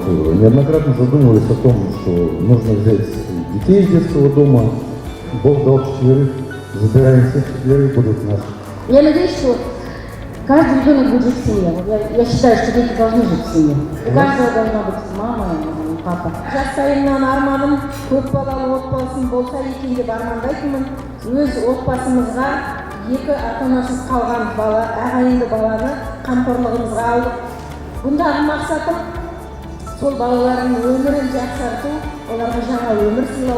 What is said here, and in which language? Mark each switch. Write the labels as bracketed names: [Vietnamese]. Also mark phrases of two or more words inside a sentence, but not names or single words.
[Russian] Неоднократно задумывались о том, что нужно взять детей из детского дома. Бог дал 4, забираем всех 4, будут наши. Я надеюсь, что каждый ребенок будет жить в семье. Я считаю, что дети должны жить в семье. У каждого должна быть мама и папа. [Kazakh] Жас сайыннан арманым көп балалы отбасым болса екен деп армандайтынмын. Өз отбасымызға 2 ата-анасыз қалған бала, ағайынды баланы қамқорлығымызға алдық. Бұндағы мақсатым сол балалардың өмірін жақсарту, оларға жаңа өмір сыйлау.